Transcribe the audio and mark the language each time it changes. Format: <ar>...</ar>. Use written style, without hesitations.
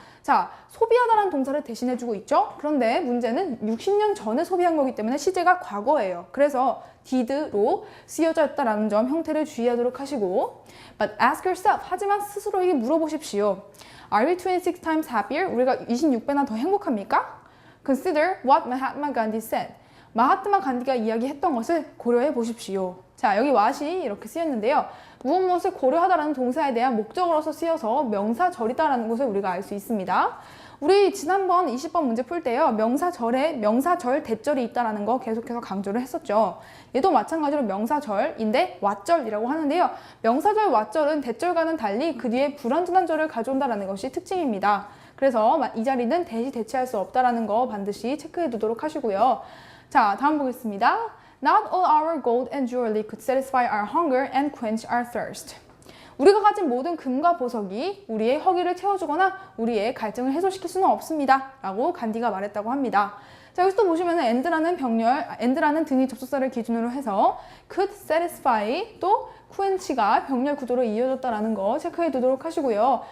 <ko>자, 소비하다라는 동사를 대신해주고 있죠. 그런데 문제는 60년 전에 소비한 거기 때문에 시제가 과거예요. 그래서 did로 쓰여져 있다라는 점 형태를 주의하도록 하시고</ko> <en>But ask yourself.</en> <ko>하지만 스스로에게 물어보십시오.</ko> <en>Are we 26 times happier?</en> <ko>우리가 26배나 더 행복합니까?</ko> <en>Consider what Mahatma Gandhi said.</en> <ko>마하트마 간디가 이야기했던 것을 고려해 보십시오. 자, 여기 what이 이렇게 쓰였는데요. 무엇을 고려하다라는 동사에 대한 목적어로서 쓰여서 명사절이다라는 것을 우리가 알 수 있습니다. 우리 지난번 20번 문제 풀 때요. 명사절에 명사절 대절이 있다라는 거 계속해서 강조를 했었죠. 얘도 마찬가지로 명사절인데 왓절이라고 하는데요. 명사절 왓절은 대절과는 달리 그 뒤에 불완전한 절을 가져온다라는 것이 특징입니다. 그래서 이 자리는 대시 대체할 수 없다라는 거 반드시 체크해 두도록 하시고요. 자, 다음 보겠습니다.</ko> <en>Not all our gold and jewelry could satisfy our hunger and quench our thirst.</en> <ko>우리가 가진 모든 금과 보석이 우리의 허기를 채워주거나 우리의 갈증을 해소시킬 수는 없습니다. 라고 간디가 말했다고 합니다. 자, 여기서 또 보시면 and라는 등위 접속사를 기준으로 해서 could satisfy 또 quench가 병렬 구조로 이어졌다라는 거 체크해 두도록 하시고요.</ko>